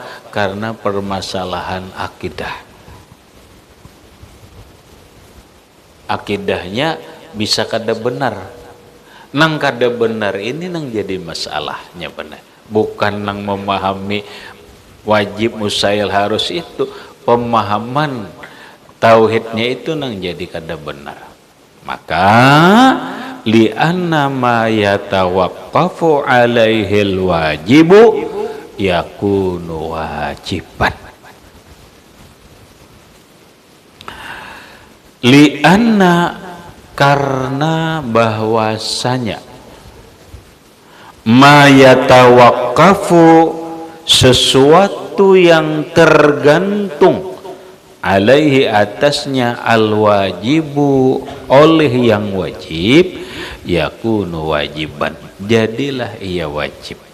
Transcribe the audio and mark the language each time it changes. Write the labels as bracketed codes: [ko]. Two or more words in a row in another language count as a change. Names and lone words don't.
[bjn] Karena permasalahan akidah. Akidahnya bisa kada benar. Nang kada benar ini nang jadi masalahnya benar. Bukan nang memahami wajib mustahil harus itu. Pemahaman tauhidnya itu nang jadi kada benar. [ar] Maka لأن ما يتوقف عليه الواجب يكون واجبا. Li'anna, [id] karena bahwasanya, [ar] ما يتوقف, [id] sesuatu yang tergantung, alaihi, atasnya, [ar] الواجب, [id] oleh yang wajib, [ar] يكون واجبا, [id] jadilah ia wajib.